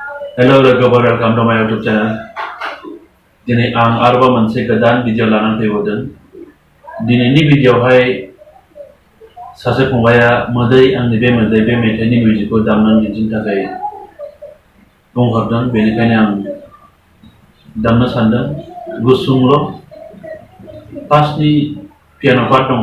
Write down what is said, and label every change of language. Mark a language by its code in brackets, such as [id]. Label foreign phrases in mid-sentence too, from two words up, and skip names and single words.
[en] Hello logo, welcome to my YouTube channel. [brx] Dini ang arba moनसे गोदान भिडिअ लानानै फैबावदों. दिनैनि भिडिअआवहाय सासे फंबाया मोदै आंनि बे मोदै बे मेथाइनि मिउजिकखौ दामनानै दिन्थिनो थाखाय बुंहरदों. बेनिखायनो आं दामनो सानदों. गुसुंल' फार्स्टनि पियानो पार्ट दङ.